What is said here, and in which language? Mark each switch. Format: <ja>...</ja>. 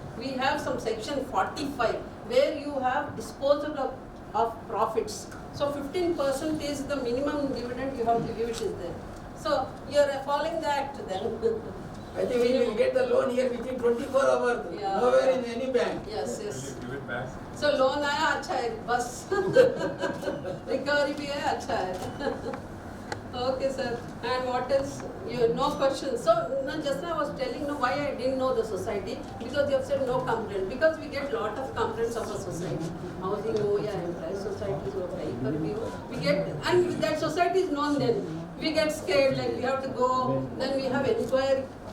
<en>We have some section 45 where you have disposal of profits. So 15% is the minimum dividend you have to give, it is there. So you are following the act then. I think we will get the loan here within 24 hours, Yeah. nowhere in any bank. Yes, yes.</en> <hi>So loan आया अच्छा है बस recovery भी है अच्छा है.</hi> <en>Okay sir. And what else? You no questions. So no, just now I was telling no why I didn't know the society, because you have said no complaint, because we get lot of complaints of a society.</en> <hi>Housing हो या employee society हो कहीं पर भी हो,</hi> <en>we get, and that society is known then. We get scared, like we have to go, then we have inquiry.</en>